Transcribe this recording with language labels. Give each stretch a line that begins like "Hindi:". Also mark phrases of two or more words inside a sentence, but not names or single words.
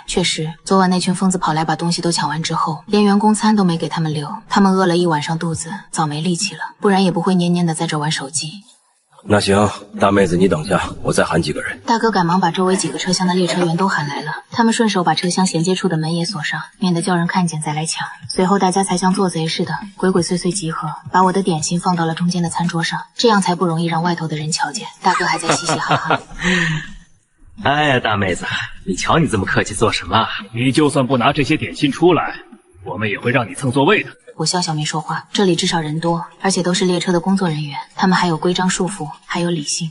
Chinese: 確實，昨晚那群瘋子跑來把東西都搶完之後，連員工餐都沒給他們留，他們餓了一晚上肚子，早沒力氣了，不然也不會黏黏的在這玩手機。那行，大妹子你等下，我再喊幾個人。大哥趕忙把周圍幾個車廂的列車員都喊來了，他們順手把車廂銜接處的門也鎖上，免得叫人看見再來搶。隨後大家才像做賊似的鬼鬼祟祟集合，把我的點心放到了中間的餐桌上，這樣才不容易讓外頭的人瞧見。大哥還在嘻嘻哈哈。哎呀，大妹子，你瞧你這麼客氣做什麼？你就算不拿這些點心出來，我們也會讓你蹭座位的。我笑笑沒說話，這裡至少人多，而且都是列車的工作人員，他們還有規章束縛，還有理性。